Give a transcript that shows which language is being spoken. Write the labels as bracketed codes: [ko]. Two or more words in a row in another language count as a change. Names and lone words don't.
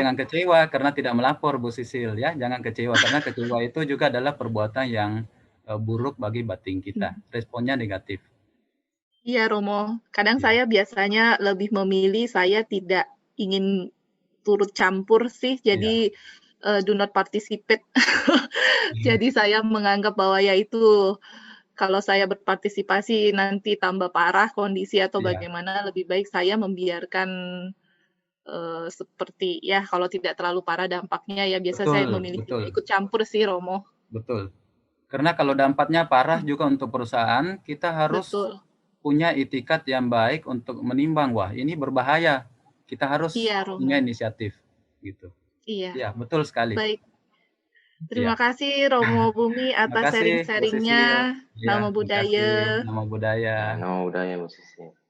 [id] jangan kecewa karena tidak melapor, Bu Sisil, ya. Jangan kecewa karena kecewa itu juga adalah perbuatan yang buruk bagi batin kita. Responnya negatif. Iya, Romo. Kadang Ya. saya biasanya lebih memilih saya tidak ingin turut campur sih, jadi [en] do not participate. [id] Jadi saya menganggap bahwa ya itu kalau saya berpartisipasi nanti tambah parah kondisi atau Iya. bagaimana, lebih baik saya membiarkan seperti ya kalau tidak terlalu parah dampaknya ya biasa saya memilih tidak ikut campur sih, Romo. Betul. Karena kalau dampaknya parah juga untuk perusahaan, kita harus Betul. punya itikat yang baik untuk menimbang, wah ini berbahaya. Kita harus Iya, punya Romo. inisiatif gitu. Iya. Ya, betul sekali. Baik. Iya. Terima kasih Romo Bumi atas Makasih Bu Sisil. sharing-sharingnya. Ya, Namo makasih. Buddhaya. [pi] Namo Buddhaya. Namo Buddhaya, Bu Sisil.